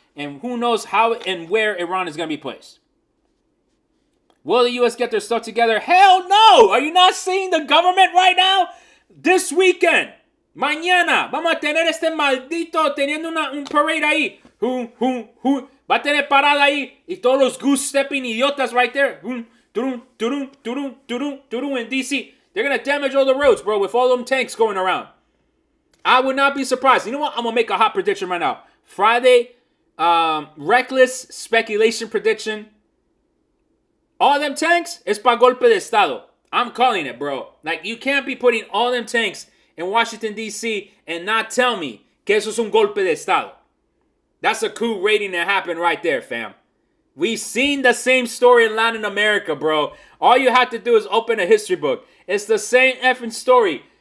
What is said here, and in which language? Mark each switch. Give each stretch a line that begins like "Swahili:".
English: And who knows how and where Iran is going to be placed. Will the U.S. get their stuff together? Hell no! Are you not seeing the government right now? This weekend,
Spanish: mañana, vamos a tener este maldito teniendo un parade ahí. Va a tener parada ahí. Y todos los goose-stepping idiotas
English: right there. In D.C. They're going to damage all the roads, bro, with all them tanks going around. I would not be surprised. You know what? I'm going to make a hot prediction right now. Friday, reckless speculation prediction. All them tanks is
Spanish: pa golpe de Estado.
English: I'm calling it, bro. Like, you can't be putting all them tanks in Washington, D.C. and not tell me
Spanish: que eso es un golpe de Estado.
English: That's a coup waiting to happen right there, fam. We've seen the same story in Latin America, bro. All you have to do is open a history book. It's the same effing story.